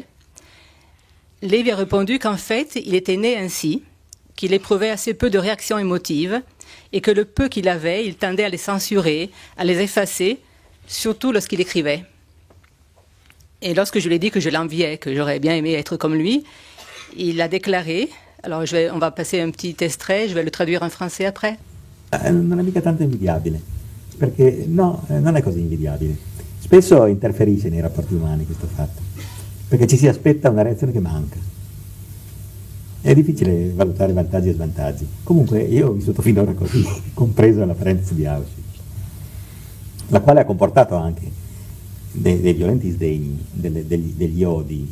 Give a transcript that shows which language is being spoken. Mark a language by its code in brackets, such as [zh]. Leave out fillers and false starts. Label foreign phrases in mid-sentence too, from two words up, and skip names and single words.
[fr] Levi a répondu qu'en fait, il était né ainsi, qu'il éprouvait assez peu de réactions émotives et que le peu qu'il avait, il tendait à les censurer, à les effacer, surtout lorsqu'il écrivait. Et lorsque je lui ai dit que je l'enviais, que j'aurais bien aimé être comme lui, il a déclaré, alors on va passer un petit extrait, je vais le traduire en français après. [it] Non è mica tanto invidiabile. Perché no, non è così invidiabile. Spesso interferisce nei rapporti umani questo fatto, perché ci si aspetta una reazione che manca. È difficile valutare vantaggi e svantaggi. Comunque io ho vissuto finora così, compreso la parentesi di Auschwitz, la quale ha comportato anche dei violenti sdegni, degli odi.